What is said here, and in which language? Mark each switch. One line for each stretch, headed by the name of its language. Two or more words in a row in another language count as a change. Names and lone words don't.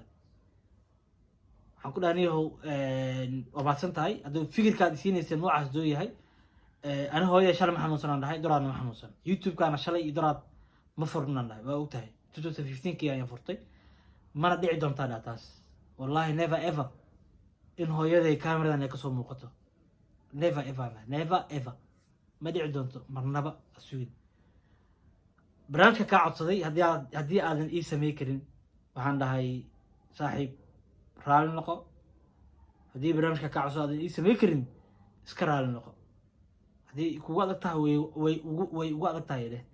Somali: waxaan ku dhahay niyahow waa mahadsan tahay hadduu fikirkaad isiinaysa noocaas doo yahay. ani hooyada shalay ma xanuunsanaan dhahay doraadna ma xanuunsan. youtube-kaana shalay iyo doraad ma furnaan dhahay waa og tahay 2015 ayaan furtay. mana dhici doontaa dhaa taas wallahi
English: never ever
Somali: in hooyaday cameradan ay kasoo muuqato.
English: never ever
Somali: ma dhici doonto marnaba asugin. barnaamijka kaa codsaday haddii aadan ii samey karin waxaan dhahay saaxiib raali noqo. haddii barnaamijka kaa codsado aadan ii samey karin iska raali noqo. haddii kugu adag tahay way ugu adag tahay dheh.